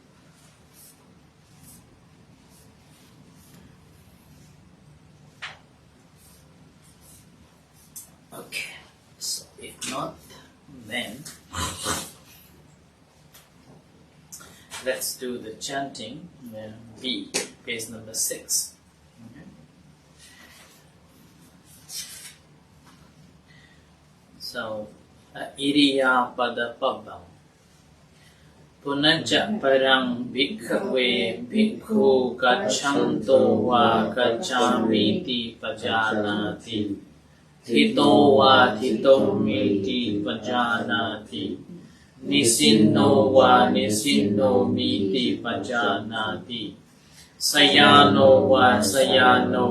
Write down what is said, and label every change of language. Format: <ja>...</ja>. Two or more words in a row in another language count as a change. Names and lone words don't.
<en>Okay, so if not, then let's do the chanting. B, page number 6. Okay. So,</en> <pi>Iriya Pada Pabba Punaja Parang Bhikkhave Bhikkhu Gachanto Va Gachamiti Pajanati Thito Va Thitomiti Pajanati Nisinno Va Nisinno Miti Pajanati Sayano Va Sayano</pi>